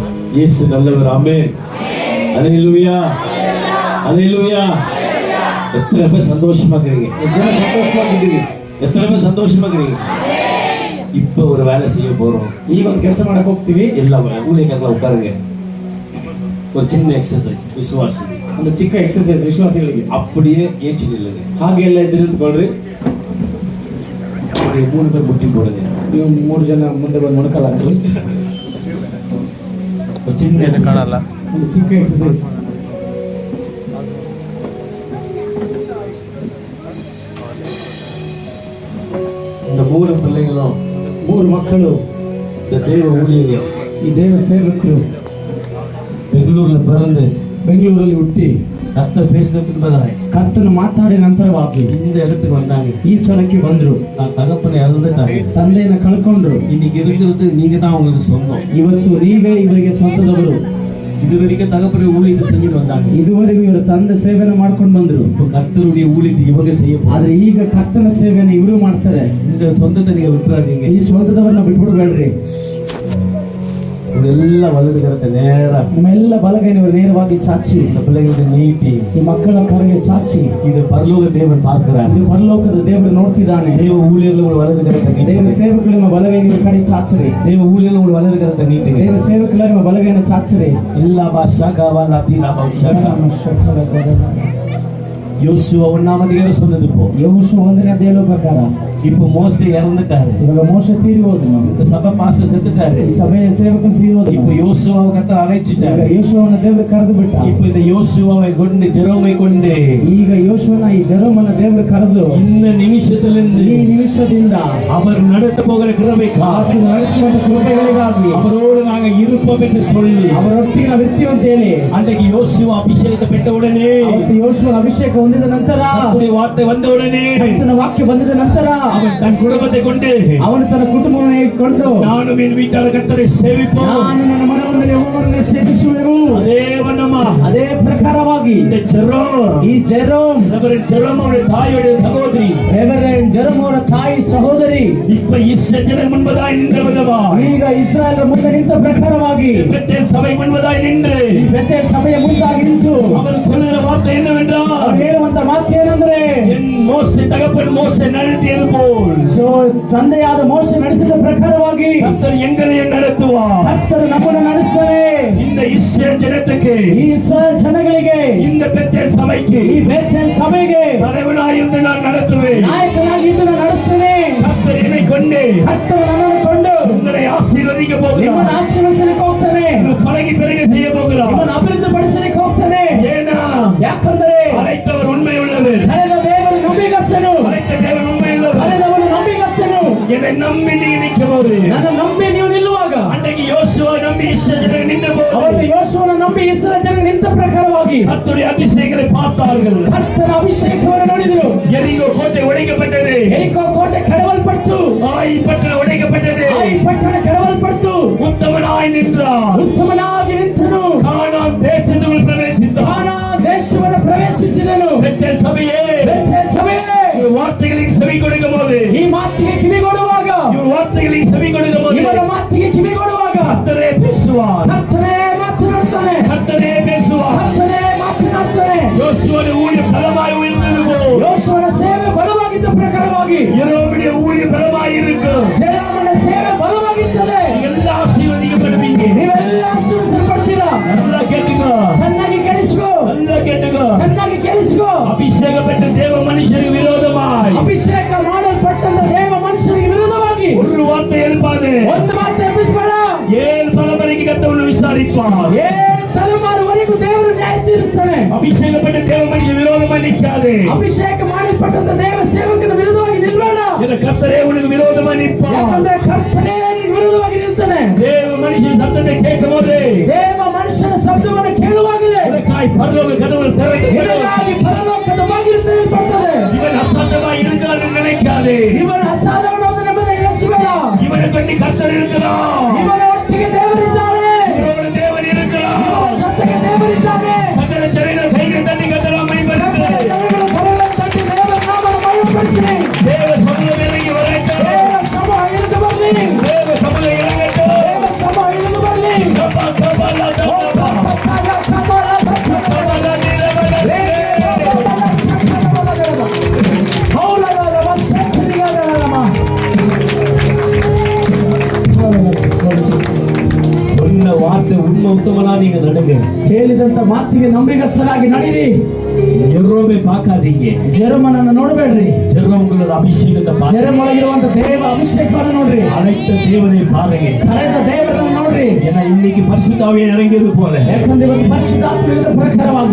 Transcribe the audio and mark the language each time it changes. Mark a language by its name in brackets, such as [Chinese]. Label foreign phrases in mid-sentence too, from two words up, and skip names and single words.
[Tamil] இயேசு நல்லவர். ஆமென். அல்லேலூயா. அல்லேலூயா. எத்தனை பேர் சந்தோஷமா இருக்கிறீங்க? எத்தனை பேர் சந்தோஷமா இருக்கிறீங்க? இப்ப ஒரு வேலை செய்ய போறோம். [Kannada] ಈಗ ಒಂದು ಕೆಲಸ ಮಾಡಕ್ಕೆ ಹೋಗ್ತೀವಿ. [Tamil] ಎಲ್ಲ ஊழியக்காரங்கள உட்காருங்க. ஒரு சின்ன எக்ஸசைஸ் விசுவாசி. [Kannada] ಒಂದು ಚಿಕ್ಕ ಎಕ್ಸರ್ಸೈಸ್ ವಿಶ್ವಾಸಿಗಳಿಗೆ. [Tamil] அப்படியே ஏச்சி நில்லுங்க. [Kannada] ಹಾಗೆ ಎಲ್ಲ ಎದ್ದು ನಿಂತ್ಕೊಳ್ರಿ. [Tamil] அப்படியே 3 பேர் முட்டி போடுங்க. [Kannada] ನೀವು 3 ಜನ ಮುಂದೆ ಬಂದು ಮೊಣಕಾಲಾಗ್ರಿ. [Tamil] ஒரு சின்ன எக்ஸசைஸ். [Kannada] ಒಂದು ಚಿಕ್ಕ ಎಕ್ಸರ್ಸೈಸ್. [Tamil] இந்த 3 பிள்ளைகளும் [Kannada] 3 ಮಕ್ಕಳು [Tamil] இந்த தேவ ஊழியர்கள் [Kannada] ಈ ದೇವ ಸೇವಕರು [Tamil] பெங்களூர்ல பிறந்து [Kannada] ಬೆಂಗಳೂರಲ್ಲಿ ಹುಟ್ಟಿ [Tamil] கர்த்தர் பேசினதுக்கு பின்பதாய் [Kannada] ಕರ್ತನು ಮಾತಾಡಿದ ನಂತರವಾಗಿ [Tamil] இந்த இடத்துக்கு வந்தாங்க. [Kannada] ಈ ಸ್ಥಳಕ್ಕೆ ಬಂದ್ರು. [Tamil] நான் தகப்பனை இழந்துட்டாங்க. [Kannada] ತಂದೆಯನ್ನ ಕಳ್ಕೊಂಡ್ರು. [Tamil] இன்னைக்கு இருக்கிறது நீங்க தான் உங்களுக்கு சொந்தம். [Kannada] ಇವತ್ತು ನೀವೇ ಇವರಿಗೆ ಸ್ವಂತದವರು. [Tamil] இது வரைக்கும் தகப்பனை ஊழியத்தை செஞ்சுட்டு வந்தாங்க. [Kannada] ಇದುವರೆಗೂ ಇವರು ತಂದೆ ಸೇವೆನ ಮಾಡ್ಕೊಂಡು ಬಂದ್ರು. [Tamil] இப்போ கர்த்தருடைய ஊழியத்தை இவங்க செய்ய போறாங்க. [Kannada] ಆದ್ರೆ ಈಗ ಕರ್ತನ ಸೇವೆನ ಇವರು ಮಾಡ್ತಾರೆ. [Tamil] இந்த சொந்தத்தை நீங்க விட்டுறாதீங்க. [Kannada] ಈ ಸ್ವಂತದವರನ್ನ ಬಿಟ್ಬಿಡ್ಬೇಡ್ರಿ. [Tamil] ಎಲ್ಲ வலது கரத்தை நேரா [Kannada] ನಿಮ್ಮೆಲ್ಲ ಬಲಗೈನವರು ನೇರವಾಗಿ ಚಾಚಿ [Tamil] இந்த பிள்ளைகளுக்கு நீட்டி [Kannada] ಈ ಮಕ್ಕಳ ಕರೆಗೆ ಚಾಚಿ. [Tamil] இது பரலோக தேவன் பார்க்கிறார். [Kannada] ಇದು ಪರಲೋಕದ ದೇವರು ನೋಡ್ತಿದ್ದಾನೆ. [Tamil] தேவ ஊழியர்கள் உங்க வலது கரத்தை [Kannada] ದೇವ [Tamil] நீட்டுங்க. [Kannada] ಸೇವಕರು ನಿಮ್ಮ ಬಲಗೈನ ಕಡೆ ಚಾಚರಿ. [Tamil] தேவ ஊழியர்கள் உங்க வலது கரத்தை நீட்டுங்க. [Kannada] ದೇವ ಸೇವಕರು ನಿಮ್ಮ ಬಲಗೈನ ಚಾಚರಿ. [Tamil] இல்லா பாஷா காவலா தீனா பாஷா. யோசுவா 1ஆம் அதிகாரம் சொன்னது போ. [Kannada] ಯೆಹೋಶುವ 1ನೇ ಅಧ್ಯಾಯದ ಪ್ರಕಾರ [Tamil] இப்போ மோசே இறந்துட்டாரு. [Kannada] ಇವಾಗ ಮೋಶೆ ತೀರಿ ಹೋದನು. [Tamil] இந்த சபை பாஸ்டர் செத்துட்டாரு. [Kannada] ಈ ಸಭೆಯ ಸೇವಕನು ತೀರಿ ಹೋದನು. [Tamil] இப்போ யோசுவாவை கர்த்தர் [Kannada] ಈಗ [Tamil] அழைச்சிட்டாரு. [Kannada] ಯೆಹೋಶುವನ ದೇವರು ಕರೆದು ಬಿಟ್ಟ. [Tamil] இப்போ இந்த யோசுவாவை கொண்டு ஜெரோமை கொண்டு [Kannada] ಈಗ ಯೆಹೋಶುವನ ಈ ಜೆರೋಮನ ದೇವರು ಕರೆದು [Tamil] இந்த நிமிஷத்திலிருந்து [Kannada] ಈ ನಿಮಿಷದಿಂದ [Tamil] அவர் நடத்த போகிற கிருபைக்காக [Kannada] ಆತನು ನಡೆಸುವಂತ ಕೃಪೆಗಳಿಗಾಗಿ [Tamil] அவரோடு நாங்க இருப்போம் என்று சொல்லி [Kannada] ಅವರೊಟ್ಟಿಗೆ ನಾವು ಇರ್ತೀವಿ ಅಂತ ಹೇಳಿ [Tamil] அன்றைக்கு யோசுவா அபிஷேகத்தை பெற்ற உடனே [Kannada] ಅವತ್ತು ಯೆಹೋಶುವನ ಅಭಿಷೇಕ ಹೊಂದಿದ ನಂತರ [Tamil] கர்த்தருடைய வார்த்தை வந்த உடனே [Kannada] ಕರ್ತನ ವಾಕ್ಯ ಬಂದಿದ ನಂತರ [Tamil] அவன் தன் குடும்பத்தை கொண்டு [Kannada] ಅವನು ತನ್ನ ಕುಟುಂಬವನ್ನು ಇಟ್ಟುಕೊಂಡು [Tamil] நானும் என் வீட்டார கர்த்தரை சேவிப்போம். [Kannada] ನಾನು ನನ್ನ ಮನವನ್ನು ಯೆಹೋವನನ್ನು ಸೇವಿಸುವೆನು. [Tamil] அதே வண்ணமா [Kannada] ಅದೇ ಪ್ರಕಾರವಾಗಿ [Tamil] இந்த ஜெரோம் [Kannada] ಈ ಜೆರೋಮ್ [Tamil] ரெவரண்ட் ஜெரோம் அவருடைய தாயோடைய சகோதரி [Kannada] ರೆವರೆಂಡ್ ಜೆರೋಮ್ ಅವರ ತಾಯಿ ಸಹೋದರಿ [Tamil] இப்ப இஸ்ரவேல் முன்பதாய் நின்றவதவா [Kannada] ಈಗ ಇಸ್ರಾಯೇಲರ ಮುಂದೆ ನಿಂತ ಪ್ರಕಾರವಾಗಿ [Tamil] பெத்தேல் சபை முன்பதாய் நின்று [Kannada] ಈ ಬೆಥೆಲ್ ಸಭೆಯ ಮುಂದಾಗಿ ನಿಂತು [Tamil] அவர் சொல்லுகிற வார்த்தை என்னவென்றால் [Kannada] ಅವರು ಹೇಳುವಂತ ಮಾತು ಏನಂದ್ರೆ [Tamil] என் மோசே தகப்பன் மோசே நடத்தியது போல் [Kannada] ಸೊ ತಂದೆಯಾದ ಮೋಶೆ ನಡೆಸಿದ ಪ್ರಕಾರವಾಗಿ [Tamil] கர்த்தர் எங்களையும் நடத்துவார். [Kannada] ಕರ್ತರು ನಮ್ಮನ್ನು ನಡೆಸ್ತಾರೆ. [Tamil] இந்த இஸ்ரவேல் ஜனத்துக்கு [Kannada] ಈ ಇಸ್ರಾಯೇಲ್ ಜನಗಳಿಗೆ [Tamil] இந்த பெத்தேல் சபைக்கு [Kannada] ಈ ಬೆಥೆಲ್ ಸಭೆಗೆ [Tamil] தலைவனாய் இருந்து நான் நடத்துவேன். [Kannada] ನಾಯಕನಾಗಿ ಇದ್ದು ನಾನು ನಡೆಸ್ತೇನೆ. [Tamil] கர்த்தர் என்னை கொண்டு [Kannada] ಕರ್ತರು ನನ್ನನ್ನು ಕೊಂಡು [Tamil] உங்களை ஆசீர்வதிக்க போகிறார். [Kannada] ನಿಮ್ಮನ್ನು ಆಶೀರ್ವದಿಸಲಿಕ್ಕೆ ಹೋಗ್ತಾನೆ. [Tamil] பழகி பிறகு செய்ய போகிறார். [Kannada] ನಿಮ್ಮನ್ನು ಅಭಿವೃದ್ಧಿ ಪಡಿಸಲಿಕ್ಕೆ ಹೋಗ್ತಾನೆ. [Tamil] ஏனா [Kannada] ಯಾಕಂದರೆ [Tamil] அழைத்தவர் உண்மை உள்ளவர். [Kannada] ಕರೆದ ದೇವರು ನಂಬಿಗಸ್ತನು. [Tamil] அழைத்த தேவன் உண்மை உள்ளவர். [Kannada] ಕರೆದವನು ನಂಬಿಗಸ್ತನು. [Tamil] என்னை நம்பி நீ நிற்கும்போது [Kannada] ನನ್ನ ನಂಬಿ ನೀವು ನಿಲ್ಲುವಾಗ [Tamil] அன்றைக்கு யோசுவா நம்பி இஸ்ரவேல் நின்ற போது [Kannada] ಅವತ್ತು ಯೆಹೋಶುವನ ನಂಬಿ ಇಸ್ರಾಯೇಲ್ ಜನ ನಿಂತ ಪ್ರಕಾರವಾಗಿ [Tamil] கர்த்தருடைய அபிஷேகத்தை பார்த்தார்கள். [Kannada] ಕರ್ತನ ಅಭಿಷೇಕವನ್ನು ನೋಡಿದರು. [Tamil] எரிகோ கோட்டை உடைக்கப்பட்டது. [Kannada] ಎರಿಕೋ ಕೋಟೆ ಕೆಡವಲ್ಪಟ್ಟು [Tamil] ஆயி பட்டணம் உடைக்கப்பட்டது. [Kannada] ಆಯಿ ಪಟ್ಟಣ ಕೆಡವಲ್ಪಟ್ಟು [Tamil] உத்தமனாய் நின்றார். [Kannada] ಉತ್ತಮನಾಗಿ ನಿಂತನು. [Tamil] கானான் தேசத்துக்குள் பிரவேசித்தார். [Kannada] ಕಾನಾ ದೇಶವನ್ನು ಪ್ರವೇಶಿಸಿದನು. [Tamil] பெத்தேல் சபையே [Kannada] ಬೆಥೆಲ್ ಸಭೆಯೇ [Tamil] இவர் வார்த்தைகளுக்கு செவி கொடுக்கும் போது [Kannada] ಈ ಮಾತಿಗೆ ಕಿವಿಗೊಡುವಾಗ [Tamil] இவர் வார்த்தைகளுக்கு செவி கொடுக்கும் போது [Kannada] ಇವರ ಮಾತಿಗೆ ಕಿವಿಗೊಡುವಾಗ [Tamil] கர்த்தரே பேசுவார். [Kannada] ಕರ್ತನೇ ಮಾತನಾಡ್ತಾನೆ. [Tamil] கர்த்தரே பேசுவார். [Kannada] ಕರ್ತನೇ ಮಾತನಾಡ್ತಾನೆ. [Tamil] யோசுவாவுடைய ஊழியம் பலமாய் உயர்ந்தது போல் [Kannada] ಯೆಹೋಶುವನ ಸೇವೆ ಬಲವಾಗಿದ್ದ ಪ್ರಕಾರವಾಗಿ [Tamil] யெரொபெயாமுடைய ஊழியம் பலமாய் இருக்கும். [Kannada] ಜೆರೋಮನ ಸೇವೆ ಬಲವಾಗಿರ್ತದೆ. [Tamil] எல்லா ஆசீர்வதிக்கப்படுவீங்க. [Kannada] ನೀವೆಲ್ಲ ಆಶೀರ್ವದಿಸಲ್ಪಡ್ತೀರಾ. [Tamil] நல்லா கேட்டுக்கோ. [Kannada] ಚೆನ್ನಾಗಿ ಕೇಳಿಸ್ಕೋ. [Tamil] நல்லா கேட்டுக்கோ. [Kannada] ಚೆನ್ನಾಗಿ ಕೇಳಿಸ್ಕೋ. [Tamil] அபிஷேகப்பட்ட தேவ மனுஷருக்கு விரோதமாய் [Kannada] ಅಭಿಷೇಕ ಮಾಡಲ್ಪಟ್ಟಂತ ದೇವ ಮನುಷ್ಯರಿಗೆ ವಿರುದ್ಧವಾಗಿ [Tamil] ஒரு வார்த்தை எழுப்பாது. [Kannada] ಒಂದು ಮಾತು ಎಬ್ಬಿಸಬೇಡ. [Tamil] 7 தலைமுறைக்கு கர்த்தர் விசாரிப்பார். [Kannada] 7 ತಲೆಮಾರುವರೆಗೂ ದೇವರು ನ್ಯಾಯ ತೀರಿಸ್ತಾನೆ. [Tamil] அபிஷேகப்பட்ட தேவ மனுஷன் விரோதமாய் நிற்காது. [Kannada] ಅಭಿಷೇಕ ಮಾಡಲ್ಪಟ್ಟಂತ ದೇವ ಸೇವಕನ ವಿರುದ್ಧವಾಗಿ ನಿಲ್ಬೇಡ. [Tamil] இந்த கர்த்தரே உனக்கு விரோதமாய் நிற்பார். [Kannada] ಯಾಕಂದ್ರೆ ಕರ್ತನೇ ನಿನಗೆ ವಿರುದ್ಧವಾಗಿ ನಿಲ್ತಾನೆ. [Tamil] தேவ மனுஷன் சத்தத்தை கேட்கும் போது [Kannada] ದೇವ ಮನುಷ್ಯನ ಶಬ್ದವನ್ನು ಕೇಳುವಾಗಲೇ [Tamil] உனக்காய் பரலோக கதவுகள் திறக்கப்படும். [Kannada] ಇದಕ್ಕಾಗಿ ಪರಲೋಕದ ಬಾಗಿಲು ತೆರೆಯಲ್ಪಡುತ್ತದೆ. [Tamil] இவன் அசாந்தமாய் இருக்கிறான் என்று நினைக்காதே. [Kannada] ಇವನ ಅಸಾಧಾರಣವಾದ ನೆಮ್ಮದಿ ಎನಿಸಬೇಡ. [Tamil] இவனை கொண்டு கர்த்தர் இருக்கிறார். [Kannada] ಇವನ ಒಟ್ಟಿಗೆ ದೇವರಿದ್ದಾನೆ. [Tamil] இவரோடு தேவன் இருக்கிறார். [Kannada] ಇವನ ಜೊತೆಗೆ ದೇವರಿದ್ದಾನೆ. [Tamil] சகல ஜனங்கள் கைகளை தட்டி கர்த்தரை மகிமைப்படுத்துங்கள். [Kannada] ಜನಗಳು ಕರಗಳನ್ನು ತಟ್ಟಿ ದೇವರ ನಾಮವನ್ನು ಮಹಿಮೆಪಡಿಸಿರಿ. [Tamil] தேவ சமூகம் இறங்கி வரட்டும். [Kannada] ದೇವರ ಶ್ರಮ ಇಳಿದು ಬರಲಿ. [Tamil] தேவ சமூகம் இறங்கட்டும். [Kannada] ದೇವರ ಶ್ರಮ ಇಳಿದು ಬರಲಿ. [Tamil] சபா சபா சொன்ன வார்த்தை உண்மை உத்தமனா நீங்க நடுங்க. [Kannada] ಹೇಳಿದಂತ ಮಾತಿಗೆ ನಂಬಿಗಸ್ತರಾಗಿ ನಡೀರಿ. [Tamil] ಜೆರೋಮೆ பார்க்காதீங்க. [Kannada] ಜೆರೋಮನನ್ನು ನೋಡಬೇಡ್ರಿ. ಜೆರೋಮಗಳ ಅಭಿಷೇಕದ ಪಾತ್ರ. ಜೆರೋಮೊಳಗಿರುವಂತ ದೇವ ಅಭಿಷೇಕವನ್ನು ನೋಡ್ರಿ. [Tamil] அழைத்த தேவனை பாருங்க. [Kannada] ಕರೆದ ದೇವರನ್ನು ನೋಡ್ರಿ. [Tamil] ஏன்னா இன்னைக்கு பரிசுத்த ஆவியை இறங்கியது போல [Kannada] ಯಾಕಂದ್ರೆ ಇವತ್ತು ಪರಿಶುದ್ಧಾತ್ಮದ ಪ್ರಕಾರವಾಗಿ